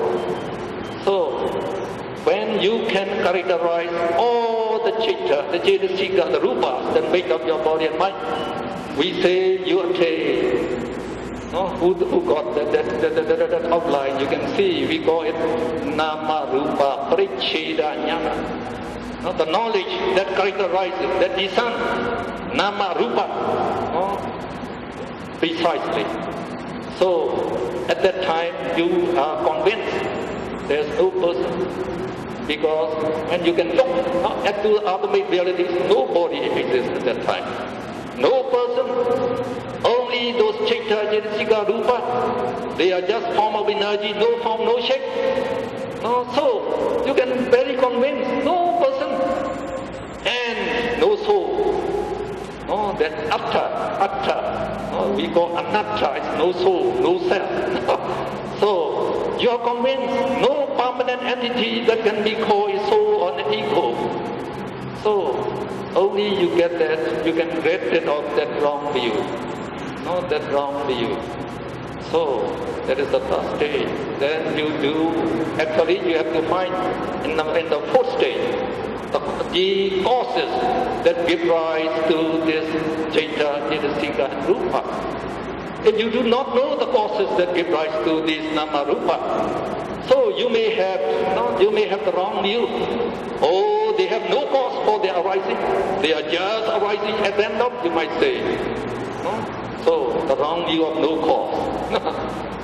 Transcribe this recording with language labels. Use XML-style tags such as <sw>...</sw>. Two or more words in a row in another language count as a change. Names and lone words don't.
<en>So when you can characterize all the chitta, the cetasika, the rupas that make up your body and mind, we say you attain. Who got that outline? You can see, we call it</en> <pi>nama rupa paricheda jnana.</pi> <en>The knowledge that characterizes, that discern</en> <pi>nama rupa,</pi> <en>precisely. So at that time you are convinced there's no person. Because when you can look at the ultimate realities, nobody exists at that time. No person, only those</en> <pi>chitta, cetasika, rupa,</pi> <en>they are just form of energy, no form, no shape. So you can very convinced, no person and no soul. That atta, we call anatta, it's no soul, no self. So you are convinced no permanent entity that can be called a soul or an ego. So only you get that, you can get rid of that wrong view. That wrong view. So that is the first stage. Then you do, actually you have to find in the fourth stage, the causes that give rise to this</en> <pi>citta, cetasika</pi> <en>and rupa. If you do not know the causes that give rise to this</en> <pi>nama rupa,</pi> <en>so you may have the wrong view. Oh, they have no cause for their arising. They are just arising at random, you might say. So the wrong view of no cause.</en>